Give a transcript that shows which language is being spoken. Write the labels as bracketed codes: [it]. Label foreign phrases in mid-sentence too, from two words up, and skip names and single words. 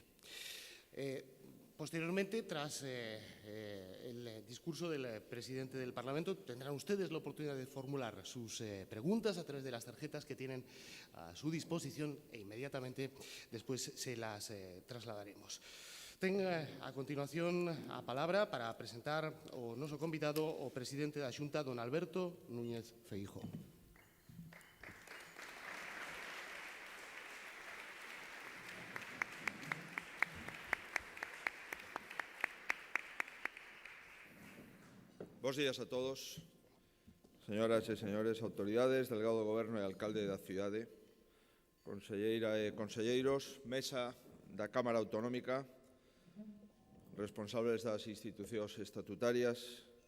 [es] Posteriormente, tras el discurso del presidente del Parlamento, tendrán ustedes la oportunidad de formular sus preguntas a través de las tarjetas que tienen a su disposición e inmediatamente después se las trasladaremos. [gl] Tenga a continuación a palabra para presentar o noso convidado o presidente da Xunta, don Alberto Núñez Feijóo. Bos días a todos, señoras e señores, autoridades, delegado do Goberno e alcalde da cidade, conselleira e conselleiros, mesa da Cámara Autonómica, responsables das institucións estatutarias,